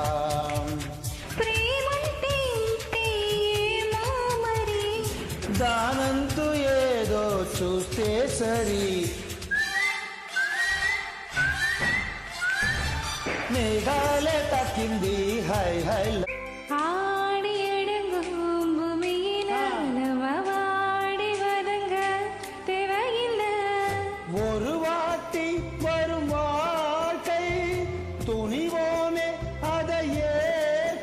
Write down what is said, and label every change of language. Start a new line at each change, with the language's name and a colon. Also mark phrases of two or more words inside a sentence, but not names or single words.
Telugu: ప్రేమంటే ఇంతేమో మరి దానంతు ఏదో చూస్తే సరి మేఘాలే తక్కింది హై హై
Tamil: ஆடி அடங்கும் பூமியில நம்ம வாடி வதங்க தேவையில்லை ஒரு வாட்டி வரும் வாழ்க்கை துணிவோமே அதை ஏற்க